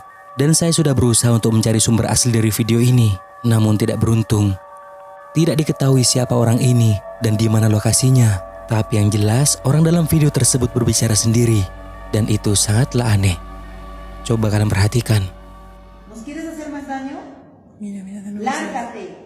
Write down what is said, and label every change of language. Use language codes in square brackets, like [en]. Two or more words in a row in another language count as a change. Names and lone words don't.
[id] Dan saya sudah berusaha untuk mencari sumber asli dari video ini, namun tidak beruntung. Tidak diketahui siapa orang ini dan di mana lokasinya. Tapi yang jelas orang dalam video tersebut berbicara sendiri dan itu sangatlah aneh. Coba kalian perhatikan. [es] ¿Nos quieres hacer más daño? Mira, de nuevo. Lánzate.